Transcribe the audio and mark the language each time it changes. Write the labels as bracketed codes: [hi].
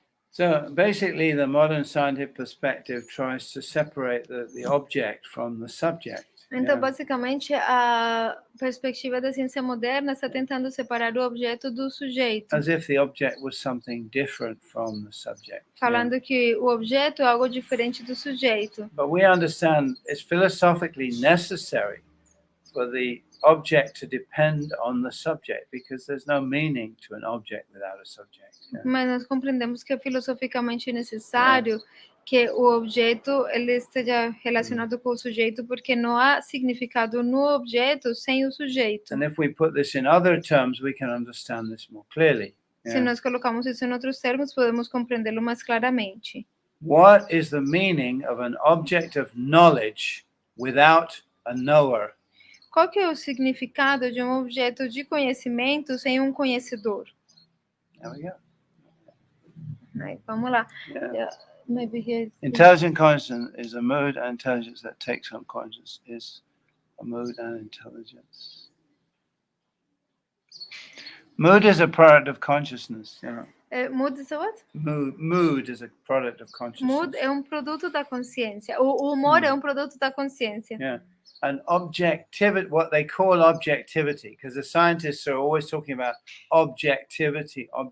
[en] So basically, the modern scientific perspective tries to separate the object from the subject. [pt] Então, basicamente, a perspectiva da ciência moderna está tentando separar o objeto do sujeito. [en] As if the object was something different from the subject. [pt] Falando que o objeto é algo diferente do sujeito. [en] But we understand it's philosophically necessary for the object to depend on the subject, because there's no meaning to an object without a subject. [pt] Mas nós compreendemos que é filosoficamente necessário que o objeto ele esteja relacionado com o sujeito, porque não há significado no objeto sem o sujeito. [en] And if we put this in other terms, we can understand this more clearly. [pt] Se nós colocamos isso em outros termos, podemos compreendê-lo mais claramente. [en] What is the meaning of an object of knowledge without a knower? [pt] Qual que é o significado de um objeto de conhecimento sem um conhecedor? [en] There we go. [pt] Aí, vamos lá. [en] Yeah. Maybe here's... Intelligent consciousness is a mood, and intelligence that takes on consciousness is a mood and intelligence. Mood is a product of consciousness. Mood is a what? Mood is a product of consciousness. [pt] Mood é produto da consciência. O humor é produto da consciência. [en] Yeah. And objectivity, what they call objectivity, because the scientists are always talking about objectivity.